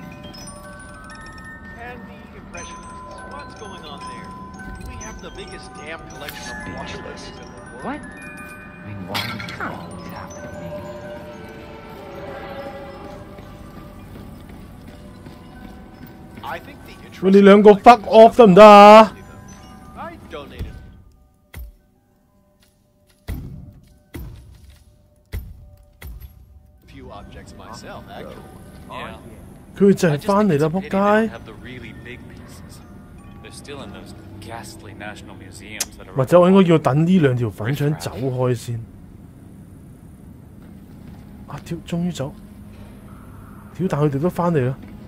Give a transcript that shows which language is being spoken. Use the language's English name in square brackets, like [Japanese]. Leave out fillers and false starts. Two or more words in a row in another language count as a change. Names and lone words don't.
[English] And the Impressionists. What's going on there? We have the biggest damn collection of watchlets in the world. What? I mean, why is this always happening to me? I think the [Cantonese] 喂，你兩個 [English] fuck off [Cantonese] 得唔得啊？ [English] I donated. Few objects myself, actually. Yeah. [Cantonese] 佢就係翻嚟啦，仆街！ [English] Have the really big pieces. They're still in those ghastly national museums that are. [Cantonese] 或者我應該要等呢兩條粉腸走開先。啊！屌，終於走！屌，但佢哋都翻嚟啦。